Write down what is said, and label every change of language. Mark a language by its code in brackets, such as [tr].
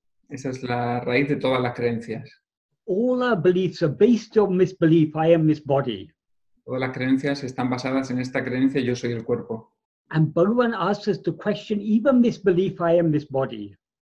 [es] Esa es la raíz de todas las creencias. [en] All our beliefs are based on this belief, I am this body. [es] Todas las creencias están basadas en esta creencia yo soy el cuerpo. [en] And Bhagavan asks us to question even this belief, I am this body.